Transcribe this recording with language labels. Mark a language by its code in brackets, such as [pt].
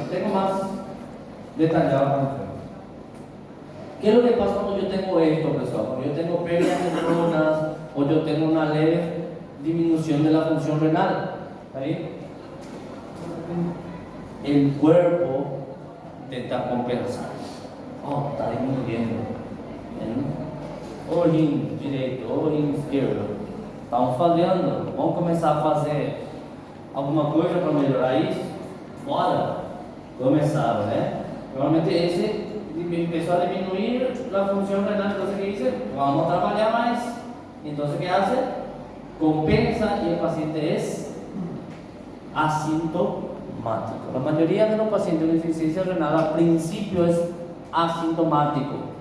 [es] Tengo más detallado para el ¿qué es lo que pasa cuando yo tengo esto, profesor? Cuando yo tengo pérdida de nefronas o yo tengo una leve disminución de la función renal. ¿Está bien? El cuerpo intenta compensar. Oh, está disminuyendo. [pt] O rim direito, o rim esquerdo. Estamos falhando. Vamos começar a fazer alguma coisa para melhorar isso? Bora! Começaram, né? [es] Normalmente esse empezó a disminuir la función renal. Entonces, ¿qué dice? Vamos a trabajar más. Entonces, ¿qué hace? Compensa y el paciente es asintomático. La mayoría de los pacientes con insuficiencia renal al principio es asintomático.